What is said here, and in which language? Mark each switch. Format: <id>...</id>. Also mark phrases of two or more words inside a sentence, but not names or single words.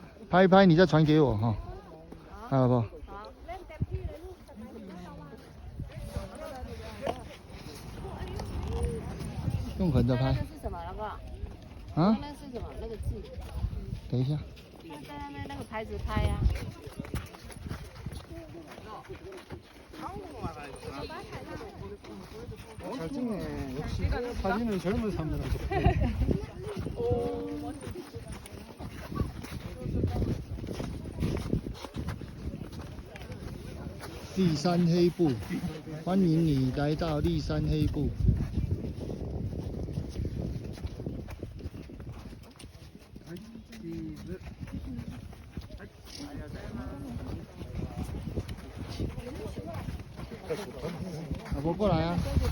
<zh>拍一拍，你再传给我哈，好不好？好，</zh> <th>เล่นเต็มที่เลยลูกสบายดีนะเรา</th> <zh>用横着拍。那是什么那个？啊？那是什么？那个字？等一下。在那个牌子拍呀。</zh> <ko>잘 찍네. 역시 사진은 젊은 사람들한테.</ko> <zh>立山黑布，欢迎你来到立山黑布。老婆过来啊！</zh>